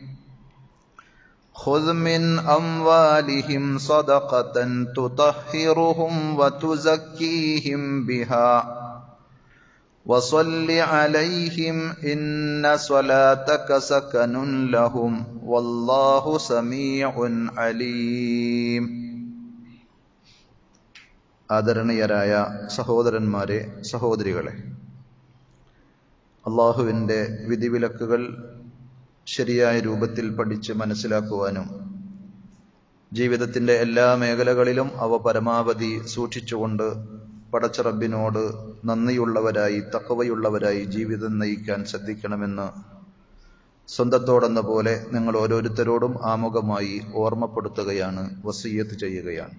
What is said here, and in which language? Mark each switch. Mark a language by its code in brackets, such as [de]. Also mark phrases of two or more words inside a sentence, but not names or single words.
[ar] خذ من أموالهم صدقة تطهرهم وتزكيهم بها وصل عليهم إن صلاتك سكن لهم والله سميع عليم. [ml] ആദരണീയരായ സഹോദരന്മാരെ, സഹോദരികളെ, അള്ളാഹുവിൻ്റെ വിധിവിലക്കുകൾ ശരിയായ രൂപത്തിൽ പഠിച്ച് മനസ്സിലാക്കുവാനും ജീവിതത്തിൻ്റെ എല്ലാ മേഖലകളിലും അവ പരമാവധി സൂക്ഷിച്ചുകൊണ്ട് പടച്ച റബ്ബിനോട് നന്ദിയുള്ളവരായി തഖ്വയുള്ളവരായി ജീവിതം നയിക്കാൻ ശ്രദ്ധിക്കണമെന്ന് സ്വന്തത്തോടെന്ന പോലെ നിങ്ങൾ ഓരോരുത്തരോടും ആമുഖമായി ഓർമ്മപ്പെടുത്തുകയാണ്, വസിയ്യത്ത് ചെയ്യുകയാണ്.